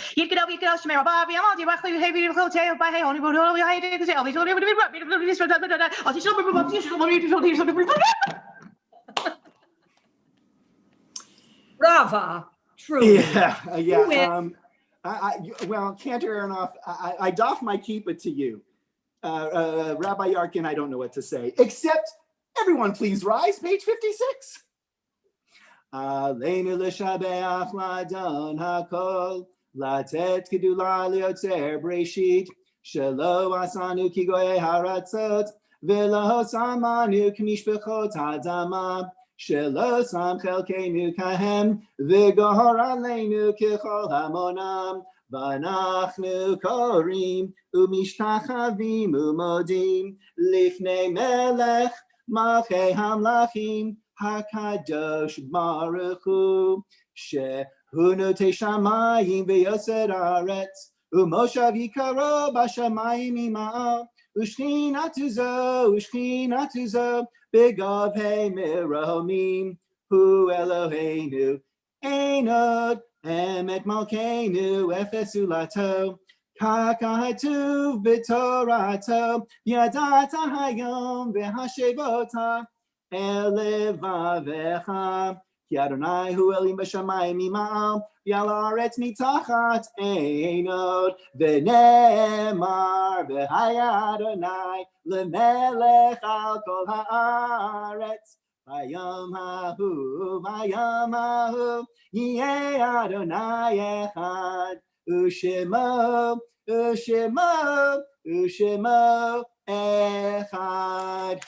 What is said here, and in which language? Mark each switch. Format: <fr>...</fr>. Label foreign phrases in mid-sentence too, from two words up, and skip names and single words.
<en>Brava, truly. Yeah. Well, Cantor Aronoff, I doff my kippah to you. Rabbi Yarkin, I don't know what to say, except everyone please rise, page 56.</en> <he>עלינו לשבח לאדון הכל, לתת גדולה ליוצר בראשית, שלא עשנו כגויי הארצות, ולא שמנו כמשפחות האדמה, שלא שם חלקנו כהם, וגורלנו ככל המונם, ואנחנו כורעים, ומשתחוים ומודים, לפני מלך, מלכי המלכים, הקדוש ברוך הוא, שהוא נוטה שמים ויוסד ארץ, ומושב יקרו בשמים ממעל, ושכינת עזו, בגבהי מרומים, הוא אלהינו, אין עוד, אמת מלכנו, אפס זולתו, ככתוב בתורתו, וידעת היום והשבת, אל לבבך, כי ה' הוא האלהים בשמים ממעל, ועל הארץ מתחת אין עוד, ונאמר והיה ה', למלך על כל הארץ, ביום ההוא, יהיה ה' אחד, ושמו אחד.</he>